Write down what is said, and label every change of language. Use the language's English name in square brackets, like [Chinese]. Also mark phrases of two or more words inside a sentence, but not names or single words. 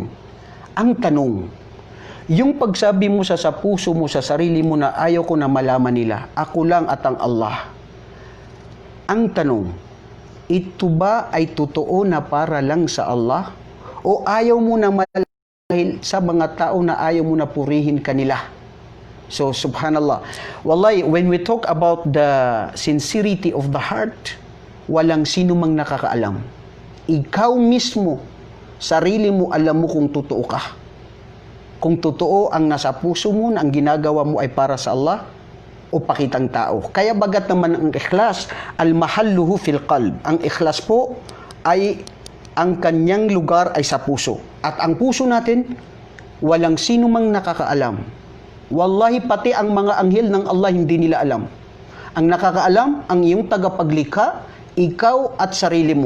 [Filipino] Ang tanong, yung pagsabi mo sa puso mo, sa sarili mo na ayaw ko na malaman nila, ako lang at ang Allah. Ang tanong, ito ba ay totoo na para lang sa Allah? O ayaw mo na malaman sa mga tao na ayaw mo na purihin kanila? So, [Arabic] سبحان الله والله, [English] when we talk about the sincerity of the heart, [Filipino] walang sino mang nakakaalam. Ikaw mismo, sarili mo, alam mo kung totoo ka. Kung totoo ang nasa puso mo na ang ginagawa mo ay para sa Allah o pakitang tao. Kaya bagat naman ang ikhlas, [Arabic] محله في القلب. [Filipino] Ang ikhlas po ay ang kanyang lugar ay sa puso. At ang puso natin, walang sino mang nakakaalam. Wallahi, pati ang mga anghel ng Allah hindi nila alam. Ang nakakaalam, ang iyong tagapaglikha, ikaw at sarili mo.